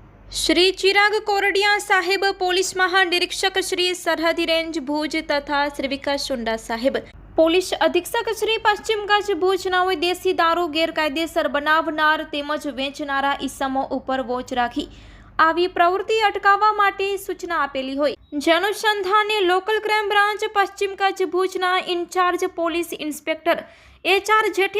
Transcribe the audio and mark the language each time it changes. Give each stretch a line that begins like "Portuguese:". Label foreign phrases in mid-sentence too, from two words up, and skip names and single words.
Gujarati: શ્રી ચિરાગ કોરડિયા સાહેબ પોલીસ મહાનિરીક્ષક શ્રી સરહદી રેન્જ ભુજ તથા શ્રી વિકાસ શુંડા સાહેબ પોલીસ અધિક્ષક શ્રી પશ્ચિમ કચ્છ ભુજનાઓએ દેશી દારૂ ગેરકાયદેસર બનાવનાર તેમજ વેચનારા ઈસમો ઉપર વોચ રાખી આવી પ્રવૃત્તિ અટકાવવા માટે સૂચના આપેલી હોય જે અનુસંધાને
English: local crime branch
Gujarati: પશ્ચિમ કચ્છ ભુજના
English: in-charge police inspector
Gujarati: HR જેઠી